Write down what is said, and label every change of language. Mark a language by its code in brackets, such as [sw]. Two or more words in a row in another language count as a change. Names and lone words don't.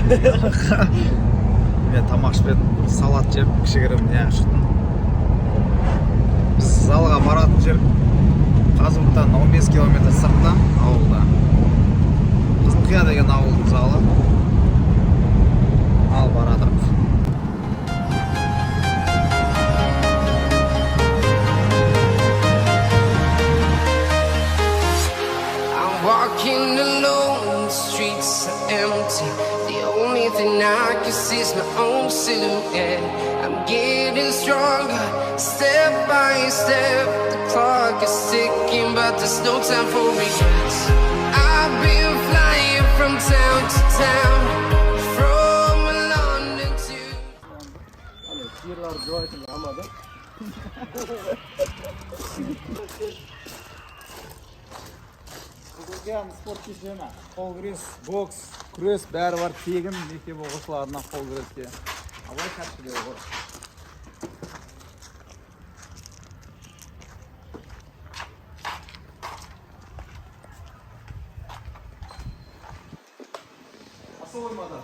[kk] Мен тамақ ішпедім, салат жеп, кішігірім не шықтым. Біз залға баратын жер Қазығұрттан 15 километр сыртта ауылда. Қызылқия деген ауылдың залы. Ал барадық. [en] I'm walking alone, the streets are empty. The only thing I can see is my own silhouette. I'm getting stronger, step by step. The clock is ticking, but there's no time for regrets. I've been flying from town to town, from London to... [kk] Қызылқияның спорт кешені, қол күрес, бокс, күрес бәрі бар, тегін мектеп оқушыларына қол күреске. Абай кәсіпкерлері бар. Асыл оймады.